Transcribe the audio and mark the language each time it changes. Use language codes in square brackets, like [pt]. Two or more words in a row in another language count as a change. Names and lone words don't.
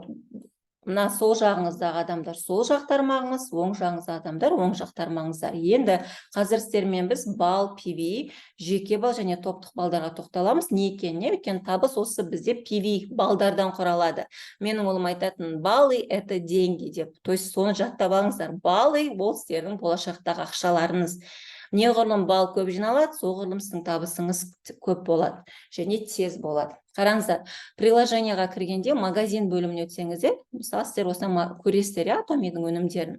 [kk] Мына сол жағыңыздағы адамдар сол жақ тармағыңыз, оң жағыңыздағы адамдар оң жақ тармағыңыздар. Енді қазір сіздермен біз бал, PV, жеке бал және топтық балдарға тоқталамыз. Не екеніне? Өйткені табыс осы бізде PV балдардан құралады. Менің ұлым айтатын, [ru] баллы – это деньги деп. То есть [kk] соны жаттап алыңыздар. Баллы – ол сіздердің болашақтағы ақшаларыңыз. Неғұрлым бал көп жиналады, соғұрлым сіздің табысыңыз көп болады және тез болады. Қараңыздар, приложенияға кіргенде магазин бөліміне өтсеңіздер, мысалы сіздер осыдан көресіздер, Атомидің өнімдерін.